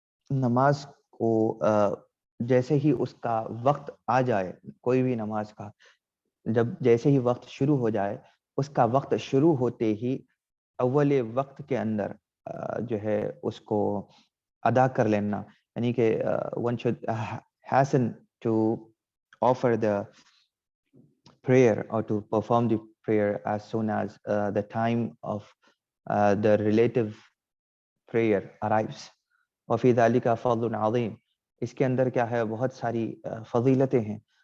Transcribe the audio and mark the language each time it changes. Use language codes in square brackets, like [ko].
[ur] نماز کو جیسے ہی اس کا وقت آ جائے، کوئی بھی نماز کا جب جیسے ہی وقت شروع ہو جائے، اس کا وقت شروع ہوتے ہی اول وقت کے اندر جو ہے اس کو ادا کر لینا. یعنی کہ [en] one should hasten to offer the prayer or to perform the prayer as soon as the time of the relative prayer arrives. [ar] وفی ذالک فضل عظیم، [ur] اس کے اندر کیا ہے بہت ساری فضیلتیں ہیں.